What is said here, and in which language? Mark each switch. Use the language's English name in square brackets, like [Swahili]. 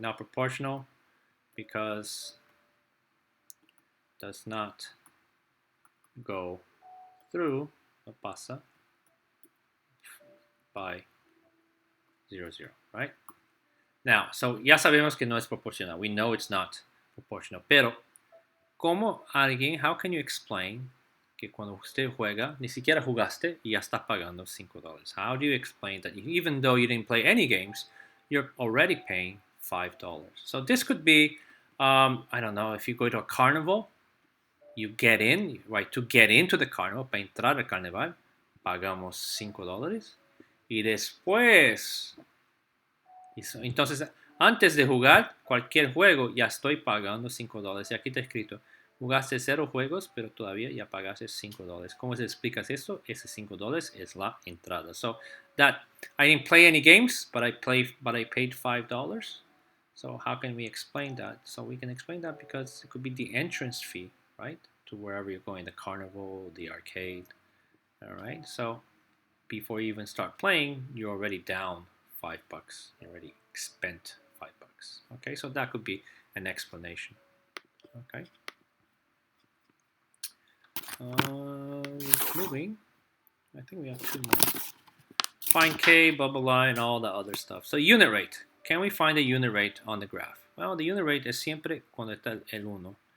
[English] Not proportional because it does not go through, [Spanish] no pasa, [English] by 0, 0, right? Now, so [Spanish] ya sabemos que no es proporcional. [English] We know it's not proportional. [Spanish] Pero, [English] how can you explain [Spanish] que cuando usted juega, ni siquiera jugaste y ya está pagando $5? [English] How do you explain that even though you didn't play any games, you're already paying $5? So this could be, I don't know, if you go to a carnival, you get in, right? To get into the carnival, [Spanish] para entrar al carnaval, [English] pagamos $5. [Spanish] Y después, entonces, antes de jugar cualquier juego, ya estoy pagando $5. Y aquí está escrito, jugaste 0 juegos, pero todavía ya pagaste $5. ¿Cómo se explica esto? Ese $5 es la entrada. [English] So that I didn't play any games, but I paid $5. So how can we explain that? So we can explain that because it could be the entrance fee, right? To wherever you're going, the carnival, the arcade. All right. So before you even start playing, you're already down $5. You already spent $5. Okay, so that could be an explanation. Okay. Moving. I think we have 2 more. Find K, blah, blah, blah, and all the other stuff. So unit rate. Can we find the unit rate on the graph? Well, the unit rate [Spanish] es siempre cuando está el 1.